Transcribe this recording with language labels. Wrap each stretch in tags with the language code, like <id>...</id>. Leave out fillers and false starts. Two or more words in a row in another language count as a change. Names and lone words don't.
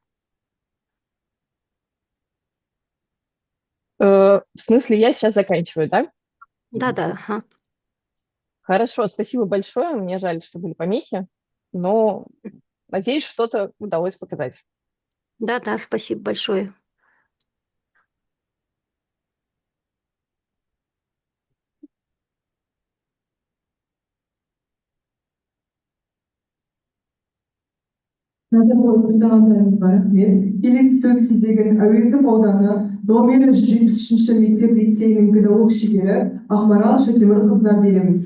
<ru>В смысле, я сейчас заканчиваю, да? Да. Ага. Хорошо, спасибо большое. Мне жаль, что были помехи, но надеюсь, что-то удалось показать. Да, спасибо большое.</ru> <kk>Назым тыңдағандарыңызға рахмет. Келесі сөз кезегін Әуезов ауданы номері 173 мектеп лицейінің педагог шебері Ақмарал Шөтемірқызына береміз.</kk>